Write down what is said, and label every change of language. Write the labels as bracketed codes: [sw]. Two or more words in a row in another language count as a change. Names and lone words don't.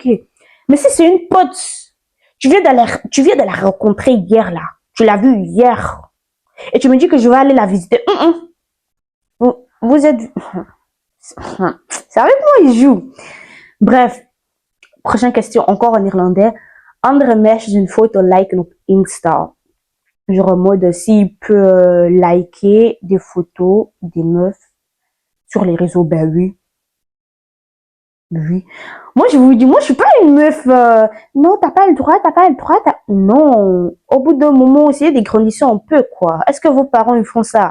[fr] Mais si c'est une pote, tu viens de la rencontrer hier, là. Tu l'as vue hier. Et tu me dis que je vais aller la visiter. Vous êtes... C'est avec moi, il joue. Bref. Prochaine question, encore en irlandais. [nl] Andere meisjes [fr] une photo [nl] liken op Insta. [fr] Genre en mode, s'il peut liker des photos des meufs sur les réseaux, ben oui. Oui. Moi, je vous dis, moi, je suis pas une meuf, non, t'as pas le droit, t'as pas le droit, non. Au bout d'un moment aussi, il y a des conditions, on peut, quoi. Est-ce que vos parents, ils font ça?